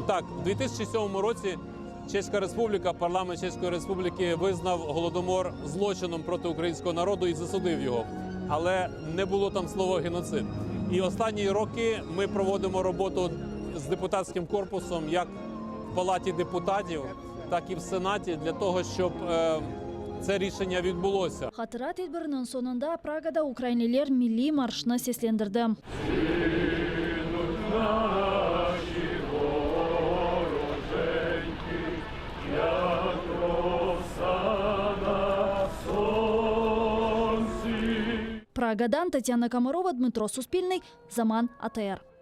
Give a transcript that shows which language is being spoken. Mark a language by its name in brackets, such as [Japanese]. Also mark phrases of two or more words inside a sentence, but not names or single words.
[Ukrainian] Так, у 2007 році Чеська Республіка, парламент Чеської Республіки визнав Голодомор злочином проти українського народу і засудив його. Але не було там слова геноцид. І останні роки ми проводимо роботу з депутатським корпусом як в Палаті депутатів, так і в Сенаті для того, щоб це рішення відбулося. [Crimean Tatar] Hatıra tedbirinin sonunda Pragada Ukrainliler milli marşını seslendirdi. Praga'dan Tatyana Komarova, Dmitro Suspilny, Zaman ATR.